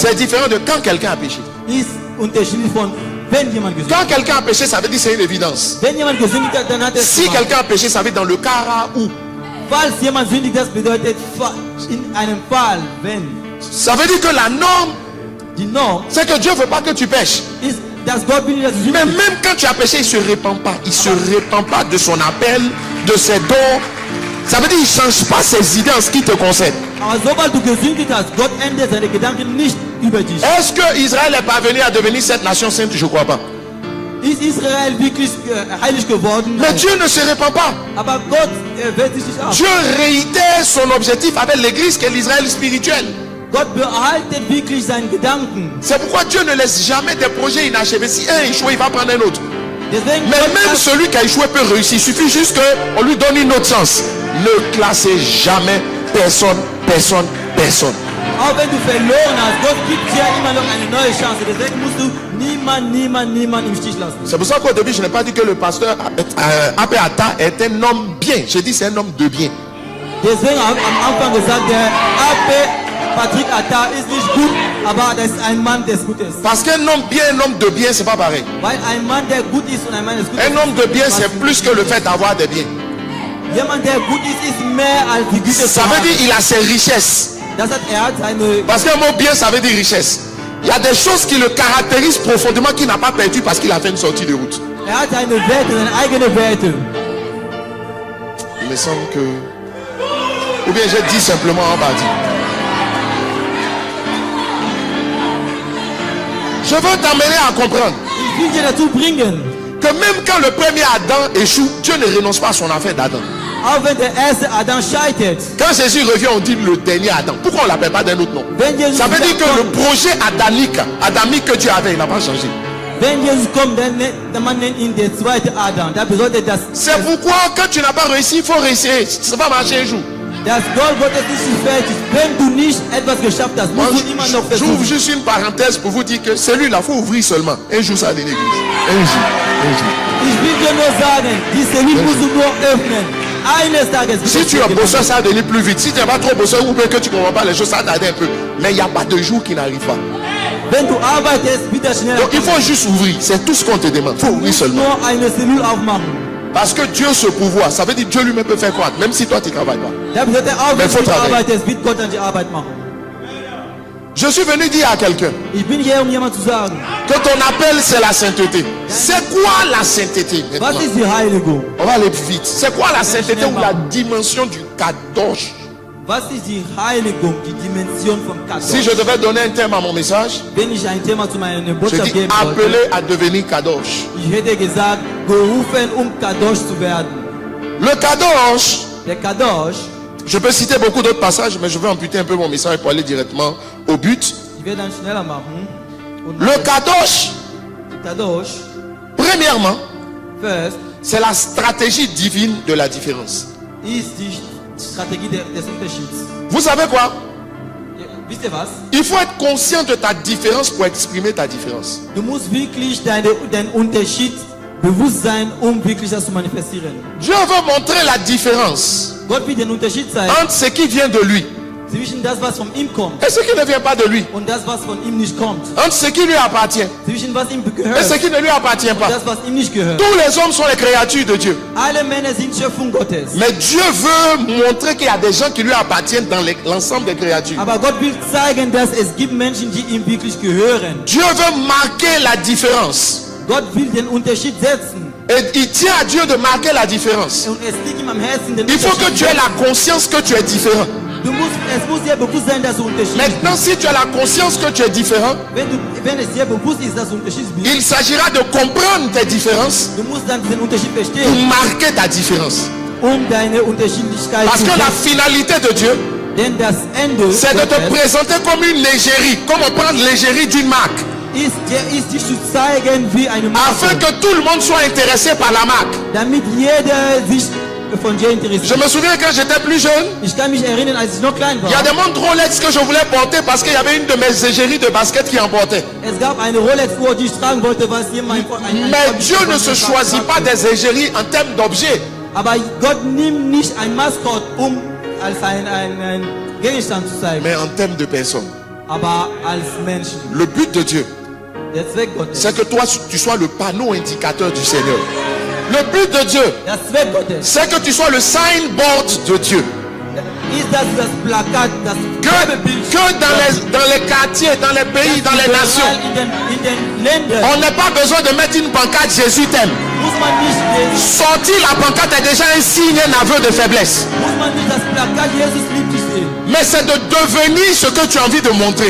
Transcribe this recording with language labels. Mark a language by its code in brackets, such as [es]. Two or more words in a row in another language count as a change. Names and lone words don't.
[fr] c'est différent de quand quelqu'un a péché. [de] ist unterschiedlich von wenn jemand gesündigt [fr] Quand [de] hat. [fr] quelqu'un a péché, ça veut dire c'est une évidence. [de] Wenn jemand gesündigt hat, dann hat er es [fr] Si [de] gemacht. [fr] quelqu'un a péché, ça veut dire dans le cas où. [de] Falls jemand sündigt, das bedeutet in einem Fall, wenn. [fr] Ça veut dire que la norme, [de] Die Norm [fr] c'est que Dieu ne veut pas que tu pêches. [de] ist, dass Gott will, dass du [fr] Mais [de] sündigst. [fr] même quand tu as péché, il ne se répand pas. Il ne se répand pas de son appel, de ses dons. Ça veut dire qu'il ne change pas ses idées en ce qui te concerne. [de] Aber sobald du gesündigt hast, Gott ändert seine Gedanken nicht über dich. [fr] Est-ce que Israël est parvenu à devenir cette nation sainte? Je ne crois pas. [de] Ist Israel wirklich heilig geworden? [fr] Mais [de] Nein. [fr] Dieu ne se répand pas. [de] Aber Gott wehrt sich nicht ab. [fr] Dieu réitère son objectif avec l'église qui est l'Israël spirituel. [de] Gott behaltet wirklich seinen Gedanken. [fr] C'est pourquoi Dieu ne laisse jamais des projets inachevés. Si un échoue, il va prendre un autre. [de] Deswegen [fr] Mais [de] Gott [fr] même [de] sagt, [fr] celui qui a échoué peut réussir. Il suffit juste qu'on lui donne une autre chance. Ne classez jamais personne. [de] auch wenn du verloren hast, Gott gibt dir immer noch eine neue Chance. Deswegen musst du niemand im Stich lassen. [fr] C'est pour ça qu'au début, je n'ai pas dit que le pasteur Abbé Atta est un homme bien. J'ai dit c'est un homme de bien. [de] Deswegen habe ich am Anfang gesagt, der Abbé Patrick Atta ist nicht gut, aber das ist ein Mann, der gut ist. [fr] Parce qu'un homme bien, un homme de bien, c'est pas pareil. [de] Weil ein Mann, der gut ist und ein Mann, der gut [fr] Un [de] ist. [fr] homme de bien, c'est plus que le fait d'avoir des biens. [de] Jemand, der gut ist mehr als die Güte. [fr] Ça veut dire qu'il a ses richesses. [de] Das hat er hat seine. [fr] Parce qu'un mot bien, ça veut dire richesse. Il y a des choses qui le caractérisent profondément qu'il n'a pas perdu parce qu'il a fait une sortie de route. [de] Er hat seine Werte, seine eigenen Werte. [fr] Il me semble que... Ou bien j'ai dit simplement en bas. Je veux t'amener à comprendre [de] Ich will dir dazu bringen, [fr] que même quand le premier Adam échoue, Dieu ne renonce pas à son affaire d'Adam. [de] auch wenn der erste Adam scheitert, [fr] Quand Jésus revient, on dit le dernier Adam. Pourquoi on ne l'appelle pas d'un autre nom? [de] wenn Jesus [fr] Ça veut dire que le [de] kommt, [fr] projet adamique que Dieu avait, il n'a pas changé. [de] wenn Jesus kommt, dann der Mann nennt ihn der zweite Adam. Das bedeutet, dass [fr] C'est pourquoi quand tu n'as pas réussi, il faut réussir. Ça va marcher un jour. [de] das Goal Gottes ist fertig. Wenn du nicht etwas geschafft hast, [fr] Moi, [de] musst du immer noch [fr] j'ouvre [de] versuchen. [fr] juste une parenthèse pour vous dire que celui-là, il faut ouvrir seulement. Un jour, ça a l'église. Un jour. [de] Ich will dir nur sagen, die Zellule musst du nur öffnen. Eines Tages. [fr] Si tu es bosseur, ça va venir plus vite. Si tu n'es pas trop bosseur ou bien que tu ne comprends pas les choses, ça va tarder un peu. Mais il n'y a pas de jour qui n'arrive pas. [de] Wenn du arbeitest, wird das schneller. [fr] Donc il faut juste ouvrir. C'est tout ce qu'on te demande. Il faut ouvrir seulement. [de] Nur eine Zellule aufmachen. [fr] Parce que Dieu se pouvoir, ça veut dire Dieu lui-même peut faire croître, même si toi tu ne travailles pas. [de] Das bedeutet auch, [fr] Mais [de] wenn [fr] faut [de] du [fr] travailler. [de] arbeitest, wird Gott dann die Arbeit machen. [fr] Je suis venu dire à quelqu'un [de] Ich bin hier, jemand zu sagen, [fr] que ton appel c'est la sainteté. C'est quoi la sainteté [de] was [fr] maintenant? [de] ist die Heiligung? [fr] On va aller vite. C'est quoi la sainteté ou la dimension du kadosh? [de] Was ist die Heiligung, die Dimension vom [fr] Si je [de] Kadosh? [fr] devais donner un thème à mon message, [de] Wenn ich ein Thema zu meiner [fr] je [de] Botschaft [fr] dis [de] geben wollte, [fr] appelé à devenir kadosh. [de] ich hätte gesagt, gerufen, Kadosh zu werden. [fr] Le kadosh, [de] Der Kadosh, [fr] je peux citer beaucoup d'autres passages, mais je vais amputer un peu mon message pour aller directement au but. [de] ich werde dann schneller machen. Und [fr] Le kadosh, [de] Kadosh, [fr] Premièrement, [en] First [fr] c'est la stratégie divine de la différence. [de] ist die Strategie des Unterschieds. [fr] Vous savez quoi? [de] Ja, wisst ihr was? [fr] Il faut être conscient de ta différence pour exprimer ta différence. [de] Du musst wirklich deinen Unterschied bewusst sein, wirklich das zu manifestieren. [fr] Dieu veut montrer la différence [de] Gott will den Unterschied zeigen [fr] entre ce qui vient de lui [de] zwischen das, was von ihm kommt [fr] et ce qui ne vient pas de lui. [de] und das, was von ihm nicht kommt. [fr] Entre ce qui lui appartient [de] Zwischen was ihm [fr] et [de] gehört [fr] ce qui ne lui appartient [de] und [fr] pas. [de] das, was ihm nicht gehört. [fr] Tous les hommes sont les créatures de Dieu. [de] Alle Männer sind Schöpfung Gottes. [fr] Mais Dieu veut montrer qu'il y a des gens qui lui appartiennent dans l'ensemble des créatures. [de] Aber Gott will zeigen, dass es gibt Menschen, die ihm wirklich gehören. [fr] Dieu veut marquer la différence. [de] Gott will den Unterschied setzen. [fr] Et il tient à Dieu de marquer la différence. [de] Und es liegt ihm am Herzen, den [fr] Il faut que [de] Unterschied [fr] tu aies [de] setzen. [fr] la conscience que tu es différent. [de] Es muss dir bewusst sein, dass du Unterschied bist. [fr] Maintenant, si tu as la conscience que tu es différent, [de] Wenn es dir bewusst ist, dass du Unterschied bist, [fr] il s'agira de comprendre tes différences [de] du musst dann diesen Unterschied [fr] pour [de] verstehen, [fr] marquer ta différence. [de] deine Unterschiedlichkeit [fr] Parce [de] zu [fr] que la [de] setzen. [fr] finalité de Dieu, [de] Denn das Ende [fr] c'est de te [de] Gottes [fr] présenter comme une légérie, comme on prend l'égérie d'une marque, [de] ist dich zu zeigen wie eine [fr] afin [de] Marke, [fr] que tout le monde soit intéressé par la marque. [de] damit jeder sich von dir [fr] Je [de] interessiert. [fr] me souviens quand j'étais plus jeune, [de] Ich kann mich erinnern, als ich noch klein [fr] il y a [de] war. [fr] des montres Rolex que je voulais porter parce qu'il y avait une de mes égéries de basket qui en portait. [de] Es gab eine Rolex-Uhr, die ich tragen wollte, was jemand [fr] Mais Dieu ne se choisit pas des égéries en termes d'objets. [de] Aber Gott nimmt nicht ein Maskott, als ein Gegenstand zu zeigen, [fr] Mais en termes de personnes. [de] aber als Menschen. [fr] Le but de Dieu, [de] Der Zweck Gottes. [fr] c'est que toi, tu sois le panneau indicateur du Seigneur. Le but de Dieu, [de] Der Zweck Gottes [fr] c'est que tu sois le signboard de Dieu. [de] ist das Plakat, das [fr] Que [de] Werbebild. [fr] dans les quartiers, dans les pays, dans les nations, [de] In den Ländern [fr] on n'a pas besoin de mettre une pancarte Jésus t'aime. [de] muss man nicht [fr] Sortir la pancarte est déjà un signe, un aveu de faiblesse. [de] das Plakat Jesus liebt dich sehen. [fr] Mais c'est de devenir ce que tu as envie de montrer.